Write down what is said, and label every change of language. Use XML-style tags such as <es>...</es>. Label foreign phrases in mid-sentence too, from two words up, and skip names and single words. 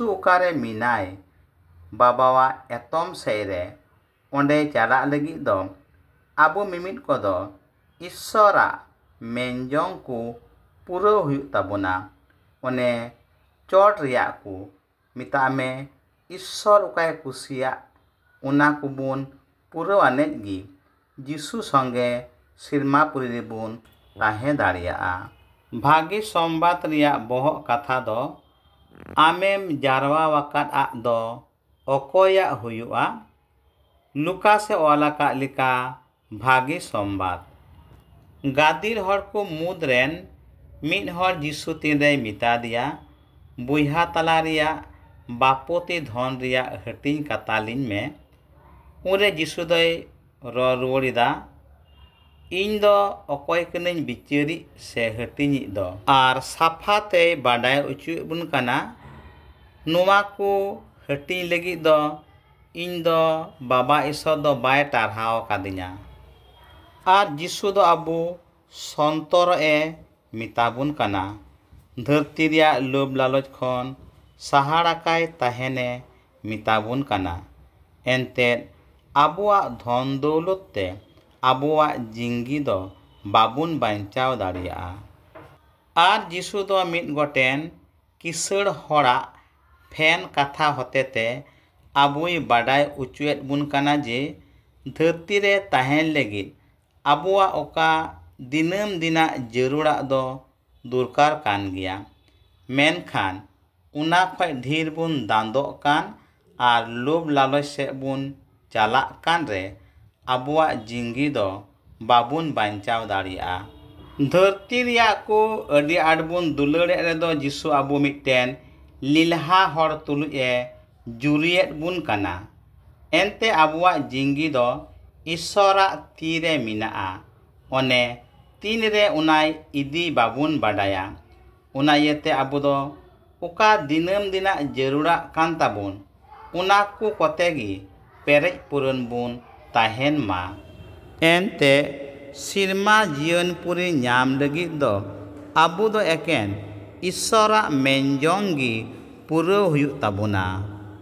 <sat>उकारे मिनाय बाबावा एतम सेरे ओंडे चला लगी दो आबो मिमिद को दो ईश्वरा मेनजों को पूरा हुयुग ताबुना ओने चोट रिया को मिता में ईश्वर उकाय कुसिया उना को बुन पूरा आनेज गी जिसु संगे सिरमापुरी रे बुन ताहे दाड़ियाआ भागी संबाद रिया बहक कथा दो आमेम जारवा वाकात आ दो अकोया हुयुआ लुका से ओलाका लिका भागी संबाद गादिर हर को मुद्रेन मिद हर जिसु तीन रे मिता दिया बुइहा तला रिया बापोती धन रिया हटिंग कातालिन में उरे जिसु दय रुवाड़िदा इन दो अकोय कनिन बिचारी से हटिंग दो आर साफाते बाडाय उचुए बुन काना नुआ को हटिंग लगी दो इन दो बाबा ईश्वर दो बाय टारहाव कादिना आर जिसु दो आबो संतर ए मिताबुन काना धरती रिया लोभ लालच खन साहाड़ाकाय ताहेने मिताबुन काना एनते आबुआ धन दौलत ते आबुआ जिंगी दो बाबुन बांचाव दाड़ियाआ आर जिसु दो मिद गोटेन किसड़ होड़ा फेन कथा होतेते आबुई बाडाय उचुएत बुन काना जे धरती रे ताहेन लगिद आबुआ ओका दिनम दिना जरूरा दो दुरकार कान गिया मेनखान उना खय ढेर बुन दांदो कान आर लोभ लालच से बुन चला कान रे आबुआ जिंगी दो बाबुन बांचाव दाड़ियाआ धरती रिया को अडी आड बुन दुलाड़े रे दो जिसु आबु मिटेन लीलहा हर तुलुए जुरियत बुन काना एनते आबुआ जिंगी दो ईश्वरा तीरे मिनाआ ओने तीन रे उनाय इदी बाबुन बाडाया उना इयते आबो दो उका दिनम दिना जरूरा कान ताबुन उना को कतेगी पेरेज पुरन बुन ताहेन मा एनते सिरमा जीवन पुरी नाम लगिद दो आबो दो एकेन ईश्वरा मेनजोंगी पुरो हुयुग ताबुना।</sat>